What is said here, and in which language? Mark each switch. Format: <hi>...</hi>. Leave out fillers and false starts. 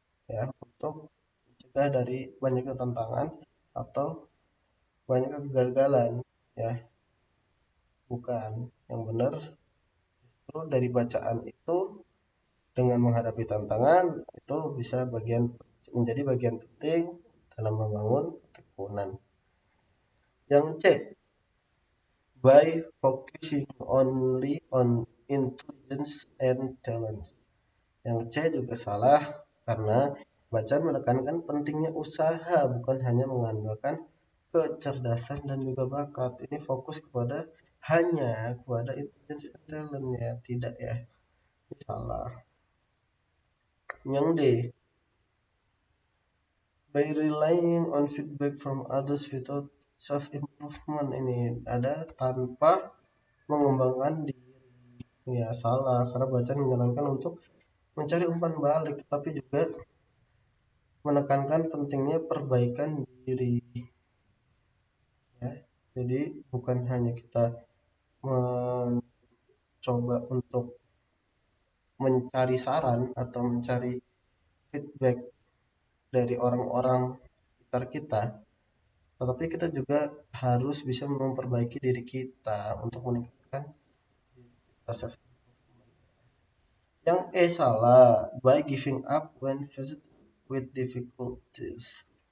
<id>Ya, untuk mencegah dari banyaknya tantangan atau banyaknya kegagalan, ya, bukan. Yang benar justru dari bacaan itu dengan menghadapi tantangan itu bisa menjadi bagian penting dalam membangun ketekunan. Yang C,</id> <en>by focusing only on intelligence and talent.</en> <id>Yang C juga salah karena bacaan menekankan pentingnya usaha bukan hanya mengandalkan kecerdasan dan juga bakat. Ini fokus hanya kepada</id> <en>intelligence and talent</en> <id>ya, tidak ya. Ini salah. Yang D,</id> <en>by relying on feedback from others without self improvement.</en> <id>Ini ada tanpa mengembangkan diri. Ya salah karena bacaan menyarankan untuk mencari umpan balik tetapi juga menekankan pentingnya perbaikan diri ya. Jadi bukan hanya kita mencoba untuk mencari saran atau mencari feedback dari orang-orang sekitar kita, tetapi kita juga harus bisa memperbaiki diri kita untuk meningkatkan rasa. Yang E salah,</id> <en>by giving up when faced with difficulties.</en>